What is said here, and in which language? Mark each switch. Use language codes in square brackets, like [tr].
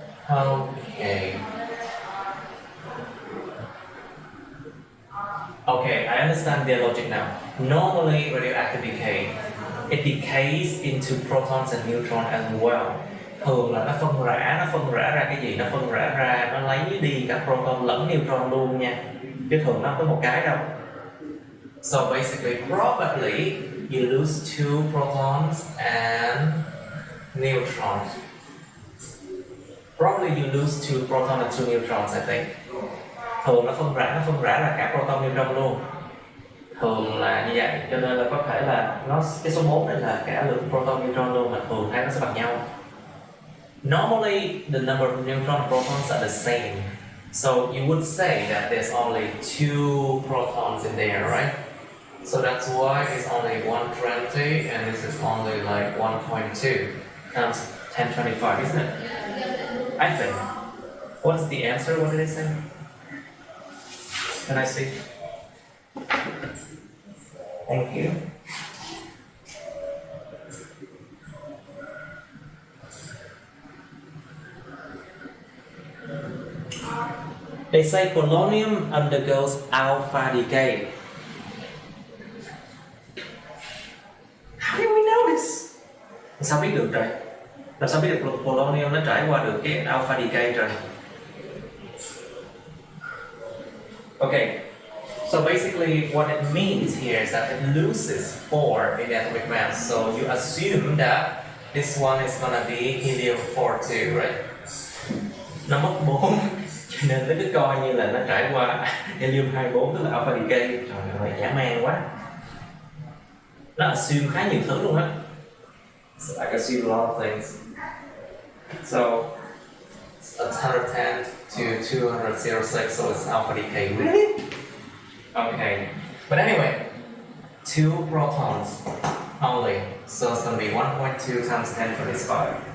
[en] Okay. Okay, I understand their logic now. Normally, radioactive decay, it decays into protons and neutrons as well. [vi] Thường là nó phân rã ra cái gì? Nó phân rã ra, nó lấy đi cả proton lẫn neutron luôn nha. Chứ thường nó không có một cái đâu. [en] So basically, probably you lose 2 protons and neutrons. Probably you lose 2 protons and 2 neutrons, I think. Thường nó phân rã ra cả proton neutron luôn. Thường là như vậy, cho nên là có thể là cái số 4 này là cả lượng proton neutron luôn, mà thường hai nó sẽ bằng nhau. Normally the number of neutron and protons are the same. So you would say that there's only 2 protons in there, right? So that's why it's only 120 and this is only like 1.2 times 1025, isn't it? I think. What's the answer? What did it say? Can I see? Thank you. They say polonium undergoes alpha decay. How do we know this? [vi] Sao biết được trời? Làm sao biết được polonium nó trải qua được cái alpha decay trời? [en] Okay, so basically what it means here is that it loses 4 in the atomic mass. So you assume that this one is gonna be helium 4 too, right? [vi] Nó mất 4, cho nên nó cứ coi như là nó trải qua helium 24, tức là alpha decay. Trời ơi, dã man quá. Nó assume khá nhiều thứ luôn á. [en] So I assume a lot of things. So it's 110 to 206, so it's alpha decay. Really? Okay. But anyway, 2 protons only, so it's going to be 1.2 times 10 to the 5.